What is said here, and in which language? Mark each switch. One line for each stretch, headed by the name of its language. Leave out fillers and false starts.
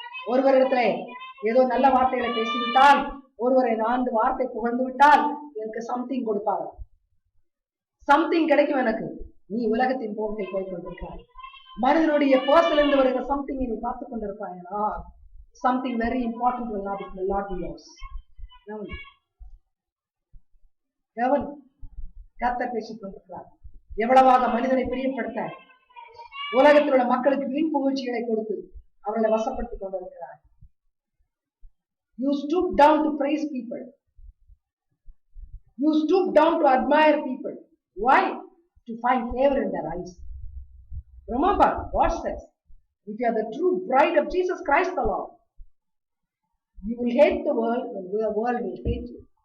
Tamil: ஒருவரிடத்துல ஏதோ நல்ல வார்த்தைகளை பேசிவிட்டால், ஒருவரை 4 வார்த்தை புகழ்ந்து விட்டால் எனக்கு சம்திங் கொடுப்பாரு, சம்திங் கிடைக்கும் எனக்கு. நீ உலகத்தின் போக்கில் போய் கொண்டிருக்கிறாய். மனிதனுடைய பர்சனல் இருந்து வருகிற சம்திங் நீ பார்த்துக் கொண்டிருப்பாயா?
English: Something very important will not be yours.
Tamil: கர்த்தர் பேசிக் கொண்டிருக்கிறார். எவ்வளவாக மனிதனை பிரியப்படுத்த உலகத்தில் உள்ள மக்களுக்கு வீண் புகழ்ச்சிகளை கொடுத்து அவர்களை வசப்படுத்திக் கொண்டிருக்கிறார்.
English: You stoop down to praise people. You stoop down to admire people. Why? To find favor in their eyes. Remember, God says, if you are the true bride of Jesus Christ the Lord, you will hate the world and the world will hate you.